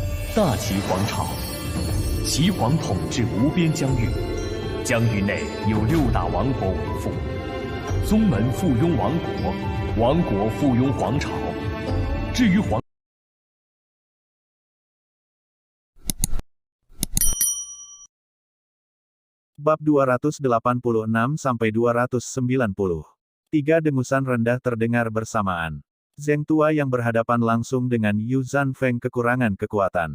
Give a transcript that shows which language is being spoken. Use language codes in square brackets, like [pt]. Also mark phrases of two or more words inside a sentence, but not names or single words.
[zh] 大齐皇朝，齐皇统治无边疆域，疆域内有6大王国为父，宗门附庸王国，王国附庸皇朝。至于皇 [id] Bab 286-290. 3 dengusan rendah terdengar bersamaan. Zheng Tua yang berhadapan langsung dengan Yu Zanfeng kekurangan kekuatan.